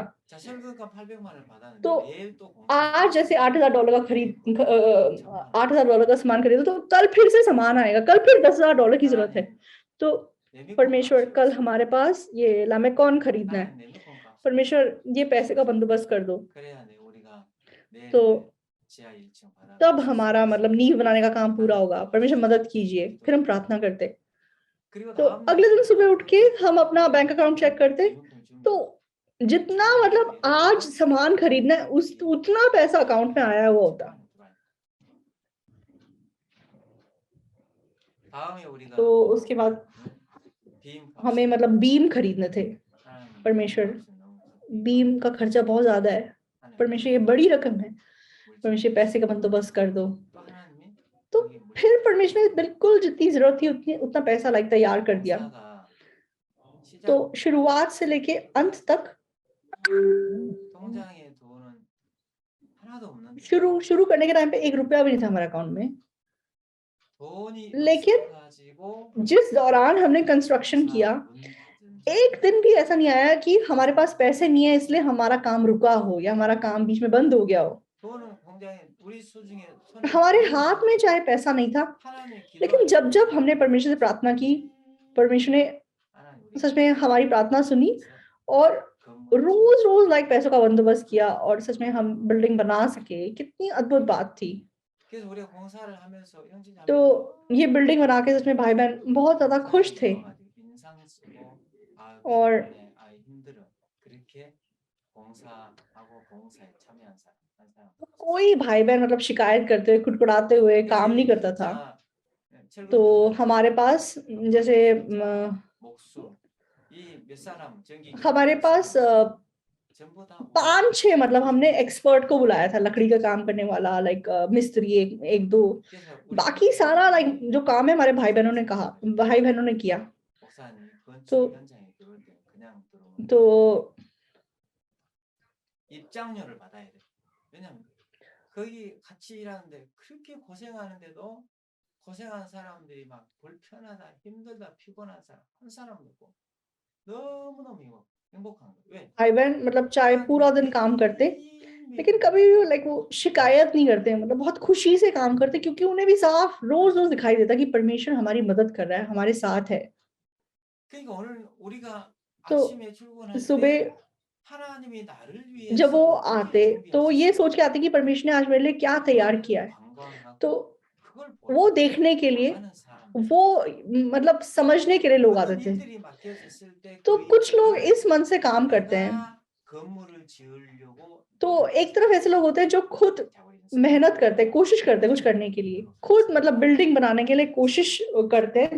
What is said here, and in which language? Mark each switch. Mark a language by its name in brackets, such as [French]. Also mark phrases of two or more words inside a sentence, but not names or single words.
[Hindi] तो आज जैसे $8,000 का खरीद $8,000 का सामान खरीदो, तो कल फिर से सामान आएगा, कल फिर $10,000 की जरूरत है। तो परमेश्वर कल हमारे पास ये लामेकॉन खरीदना है, परमेश्वर ये पैसे का बंदोबस्त कर दो, [Korean] 그래야 내 우리가 내일 [Hindi] तो [Korean] 지하 1층 받아 [Hindi] तब हमारा मतलब नींव बनाने का काम पूरा होगा, परमेश्वर मदद कीजिए। फिर हम प्रार्थना करते। [Korean] 그리고 [Hindi] तो [Korean] 다음 날 [Hindi] अगले दिन सुबह उठ के [Korean] 그 [Hindi] हम अपना [English] bank account check [Hindi] करते, तो जितना मतलब आज सामान खरीदना है उतना पैसा अकाउंट में आया हुआ होता। [Korean] 다음에 우리가 [Hindi] तो उसके बाद [Korean] 빔 [Hindi] हमें मतलब बीम खरीदने थे। [Korean] 하나님 [Hindi] परमेश्वर, [Korean] 너무 [Hindi] बीम का खर्चा बहुत ज्यादा है, परमेश्वर ये बड़ी रकम है, परमेश्वर पैसे का बंदोबस्त कर दो। [Korean] 또 하나님이 [Hindi] तो फिर परमेश्वर ने बिल्कुल जितनी जरूरत थी उतना पैसा लाइक तैयार कर दिया। [Korean] 공사가 [Hindi] तो शुरुआत से लेके अंत तक [Korean] 통장에 돈은 하나도 없는데 [Hindi] शुरू करने के टाइम पे 1 रुपया भी नहीं था हमारे अकाउंट में, [Korean] 돈이 [Hindi] लेकिन [Korean] 없어가지고 [Hindi] जिस दौरान हमने कंस्ट्रक्शन किया, एक दिन भी ऐसा नहीं आया कि हमारे पास पैसे नहीं है इसलिए हमारा काम रुका हो या हमारा काम बीच में बंद हो गया हो। [Korean] 돈은 공장에 우리 수중에 손에 [Hindi] हमारे हाथ में चाहे पैसा नहीं था, [Korean] 하나님의 [Hindi] लेकिन [Korean] 기도를 [Hindi] जब जब हमने परमेश्वर से प्रार्थना की, परमेश्वर ने [Korean] 하나님 [Hindi] सच में हमारी प्रार्थना सुनी और रोज रोज लाइक पैसों का बंदोबस्त किया और सच में हम बिल्डिंग बना सके। कितनी अद्भुत बात थी। [Korean] 그래서 우리가 공사를 하면서 형제자매 [Hindi] तो ये बिल्डिंग बना के सच में भाई बहन बहुत ज्यादा खुश थे। [Korean] 인상 쓰고 [Hindi] और [Korean] 힘들어 그렇게 공사하고 공사에 참여한 사람 [Hindi] कोई भाई बहन मतलब शिकायत करते हुए कुटकुटाते हुए काम नहीं करता था। तो हमारे पास जैसे हमारे पास 5-6 मतलब हमने एक्सपर्ट को बुलाया था, लकड़ी का काम करने वाला, लाइक मिस्त्री एक दो, बाकी सारा लाइक जो काम है हमारे भाई बहनों ने किया। तो [Korean] 입장료를 받아야 돼. 왜냐면 거기 같이 일하는데 그렇게 고생하는데도 고생한 사람들이 막 불편하다, 힘들다, 피곤한 사람 한 사람도 없고 너무너무 행복한 거예요. 왜? [Hindi] भाई बहन मतलब चाहे पूरा दिन काम करते, लेकिन कभी भी लाइक वो शिकायत नहीं करते, मतलब बहुत खुशी से काम करते, क्योंकि उन्हें भी साफ रोज रोज दिखाई देता कि परमेश्वर हमारी मदद कर रहा है, हमारे साथ है। [Korean] 그러니까 오늘 우리가 [Hindi] तो [Korean] 아침에 출근할 [Hindi] सुबह [Korean] 때 하나님이 나를 위해서 [Hindi] जब वो आते तो ये सोच के आते कि परमेश्वर ने आज मेरे लिए क्या तैयार किया है। तो वो देखने के लिए, वो मतलब समझने के लिए लोग आते थे। तो कुछ लोग इस मन से काम करते हैं। तो एक तरफ ऐसे लोग होते हैं जो खुद मेहनत करते हैं, कोशिश करते हैं कुछ करने के लिए, खुद मतलब बिल्डिंग बनाने के लिए कोशिश करते हैं।